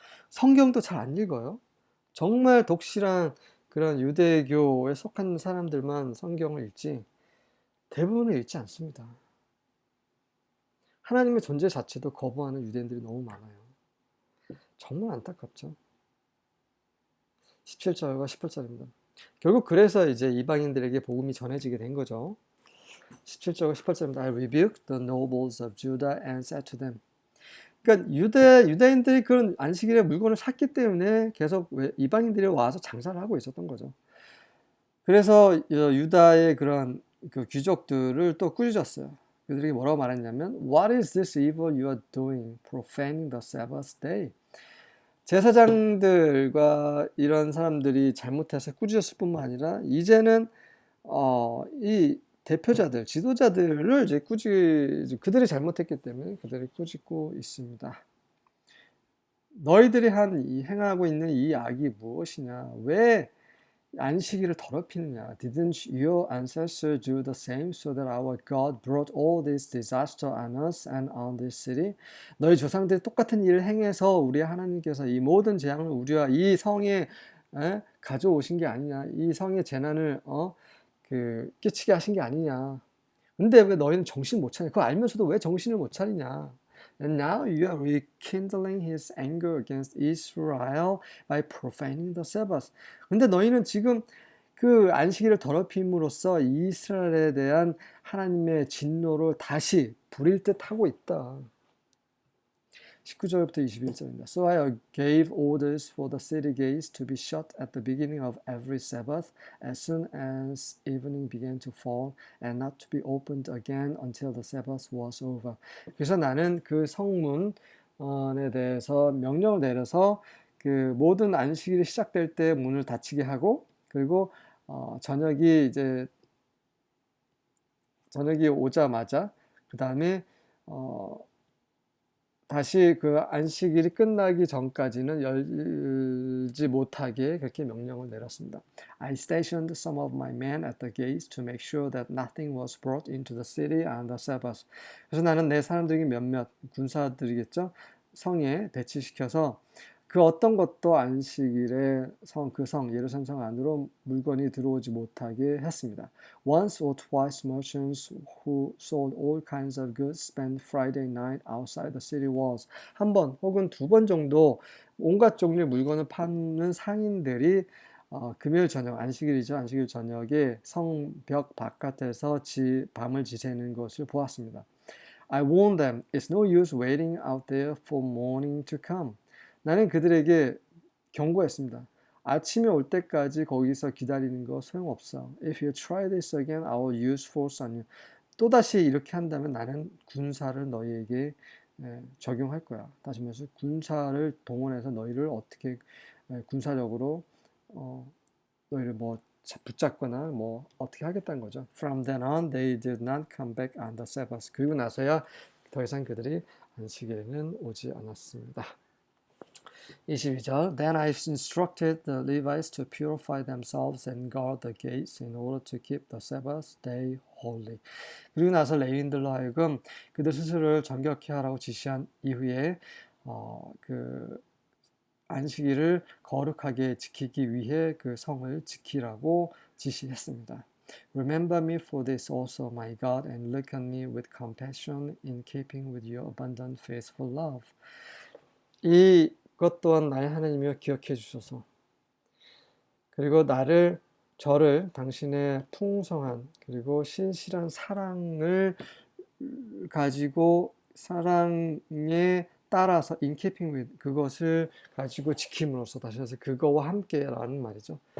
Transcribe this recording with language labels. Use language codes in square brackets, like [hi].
[ko] 성경도 잘 안 읽어요. 정말 독실한 그런 유대교에 속한 사람들만 성경을 읽지 대부분은 읽지 않습니다. 하나님의 존재 자체도 거부하는 유대인들이 너무 많아요. 정말 안타깝죠. 17절과 18절입니다. 결국 그래서 이제 이방인들에게 복음이 전해지게 된 거죠. 17절과 18절입니다. [en] I rebuked the nobles of Judah and said to them. [ko] 그러니까 유다인들이 그런 안식일에 물건을 샀기 때문에 계속 이방인들이 와서 장사를 하고 있었던 거죠. 그래서 유다의 그런 그 귀족들을 또 꾸짖었어요. 그들이 뭐라고 말했냐면 [en] What is this evil you are doing, profaning the Sabbath day? [ko] 제사장들과 이런 사람들이 잘못해서 꾸짖었을 뿐만 아니라 이제는 이 대표자들, 지도자들을 이제 그들이 잘못했기 때문에 그들이 꾸짖고 있습니다. 너희들이 행하고 있는 이 악이 무엇이냐? 왜 안식일을 더럽히느냐? [en] Didn't your ancestors do the same so that our God brought all this disaster on us and on this city? [ko] 너희 조상들이 똑같은 일을 행해서 우리 하나님께서 이 모든 재앙을 우리와 이 성에 가져오신 게 아니냐? 이 성의 재난을 끼치게 하신 게 아니냐. 근데 왜 너희는 정신 못 차리냐? 그거 알면서도 왜 정신을 못 차리냐? [en] And now you are rekindling his anger against Israel by profaning the Sabbath. [ko] 근데 너희는 지금 그 안식일을 더럽힘으로써 이스라엘에 대한 하나님의 진노를 다시 부릴 듯 하고 있다. 19절부터 21절입니다. [en] So I gave orders for the city gates to be shut at the beginning of every Sabbath as soon as evening began to fall and not to be opened again until the Sabbath was over. [ko] 그래서 나는 그 성문에 대해서 명령을 내려서 그 모든 안식일이 시작될 때 문을 닫히게 하고 그리고 저녁이 오자마자 그 다음에 다시 그 안식일이 끝나기 전까지는 열지 못하게 그렇게 명령을 내렸습니다. [en] I stationed some of my men at the gates to make sure that nothing was brought into the city on the Sabbath. [ko] 그래서 나는 내 사람들이 몇몇 군사들이겠죠. 성에 배치시켜서 그 어떤 것도 안식일에 예루살렘 성 안으로 물건이 들어오지 못하게 했습니다. [en] Once or twice merchants who sold all kinds of goods spent Friday night outside the city walls. [ko] 한 번 혹은 두 번 정도 온갖 종류의 물건을 파는 상인들이 금요일 저녁, 안식일이죠. 안식일 저녁에 성벽 바깥에서 밤을 지새는 것을 보았습니다. [en] I warned them, it's no use waiting out there for morning to come. [ko] 나는 그들에게 경고했습니다. 아침이 올 때까지 거기서 기다리는 거 소용없어. [en] If you try this again, I will use force on you. [ko] 또다시 이렇게 한다면 나는 군사를 너희에게 적용할 거야. 다시 말해서 군사를 동원해서 너희를 어떻게 군사적으로 너희를 뭐 붙잡거나 뭐 어떻게 하겠다는 거죠. [en] From then on, they did not come back on the Sabbath. [ko] 그리고 나서야 더 이상 그들이 안식일에는 오지 않았습니다. [en] 22절 Then I instructed the Levites to purify themselves and guard the gates in order to keep the Sabbath day holy. [ko] 그리고 나서 레위인들로 하여금 그들 스스로를 정결케 하라고 지시한 이후에 그 안식일을 거룩하게 지키기 위해 그 성을 지키라고 지시했습니다. [en] Remember me for this also, my God, and look on me with compassion in keeping with your abundant faithful love. [ko] 이것 또한 나의 하나님이여 기억해 주소서. 그리고 저를 당신의 풍성한 그리고 신실한 사랑을 가지고 사랑에 따라서 [en] in keeping with [ko] 그것을 가지고 지킴으로써 다시 해서 그거와 함께라는 말이죠.